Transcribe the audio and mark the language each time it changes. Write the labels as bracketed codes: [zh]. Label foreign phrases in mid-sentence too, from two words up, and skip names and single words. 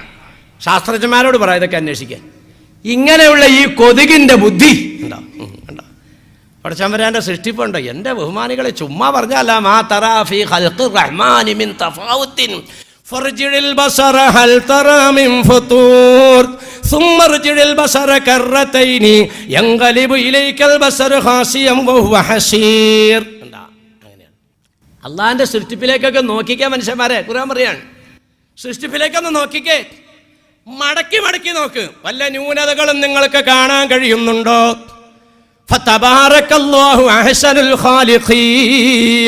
[ml] ശാസ്ത്രജ്ഞന്മാരോട് പറയാം ഇതൊക്കെ അന്വേഷിക്കാൻ. ഇങ്ങനെയുള്ള ഈ കൊതുകിൻ്റെ ബുദ്ധി ഉണ്ടോ? പടച്ചവരാൻ്റെ സൃഷ്ടിപ്പുണ്ടോ? എൻ്റെ ബഹുമാനികളെ, ചുമ്മാ പറഞ്ഞല്ല. [ar] ما ترى في خلق الرحمن من تفاوت فارجع البصر هل ترى من فطور ثم ارجع البصر كرتين ينقلب اليك البصر خاسئا وهو حسير. [ml] അള്ളാഹിന്റെ സൃഷ്ടിപ്പിലേക്കൊക്കെ നോക്കിക്കേ മനുഷ്യന്മാരെ. ഖുർആൻ പറയാണ്, സൃഷ്ടിപ്പിലേക്കൊന്ന് നോക്കിക്കേ, മടക്കി മടക്കി നോക്ക്. വല്ല ന്യൂനതകളും നിങ്ങൾക്ക് കാണാൻ കഴിയുന്നുണ്ടോ? [ar] فتبارك الله أحسن الخالقين.